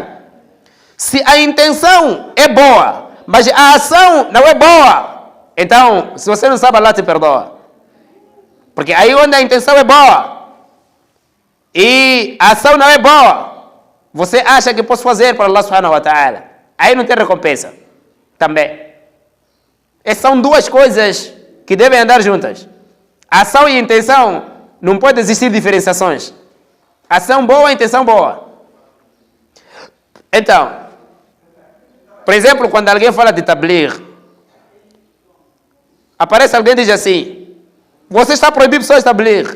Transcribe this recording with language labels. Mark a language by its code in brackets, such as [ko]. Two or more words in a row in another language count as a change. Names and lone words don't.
[pt] Se a intenção é boa, mas a ação não é boa, então, se você não sabe, Allah te perdoa. Porque aí onde a intenção é boa e a ação não é boa, você acha que pode fazer para [ar] الله سبحانه وتعالى. [pt] Aí não tem recompensa. Também. Essas são duas coisas que devem andar juntas. Ação e intenção, não pode existir diferenciações. Ação boa, intenção boa. Então, por exemplo, quando alguém fala de tabligh, aparece alguém e diz assim: você está proibindo pessoas de tabligh.